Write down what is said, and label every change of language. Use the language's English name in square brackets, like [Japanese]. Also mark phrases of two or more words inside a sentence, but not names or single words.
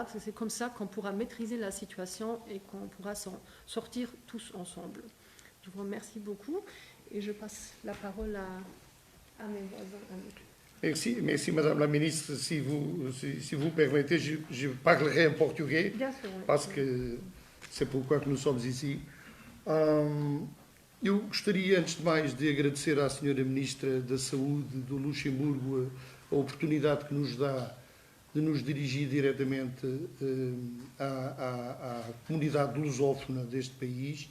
[French] C'est comme ça qu'on pourra maîtriser la situation et qu'on pourra s'en sortir tous ensemble. Je vous remercie beaucoup et je passe la parole à mes voisins. Merci, Madame la Ministre. Si vous permettez, je parlerai en portugais, Bien sûr, oui. parce que c'est pourquoi que nous sommes ici. [Portuguese] Eu gostaria, antes de mais, de agradecer à Senhora Ministra da Saúde do Luxemburgo a oportunidade que nos dá de nos dirigir diretamente à comunidade lusófona deste país.